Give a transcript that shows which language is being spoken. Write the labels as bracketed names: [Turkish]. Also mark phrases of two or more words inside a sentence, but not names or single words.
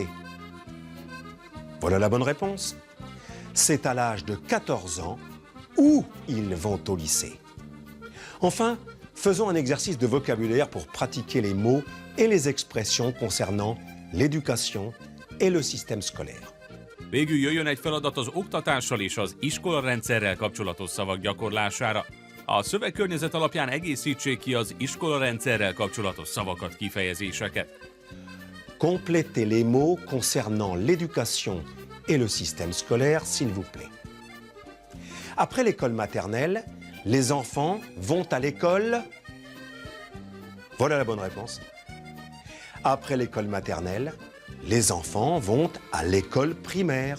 [French] Voilà la bonne réponse. C'est à l'âge de 14 ans où ils vont au lycée. Enfin, faisons un exercice de vocabulaire pour pratiquer les mots et les expressions concernant l'éducation et le système scolaire. [Hungarian] Végül jöjjön egy feladat az oktatással és az iskolarendszerrel kapcsolatos szavak gyakorlására. A szövegkörnyezet alapján egészítsék ki az iskolarendszerrel kapcsolatos szavakat, kifejezéseket. [French] Complétez les mots concernant l'éducation et le système scolaire, s'il vous plaît. Après l'école maternelle, les enfants vont à l'école. Voilà la bonne réponse. Après l'école maternelle, les enfants vont à l'école primaire.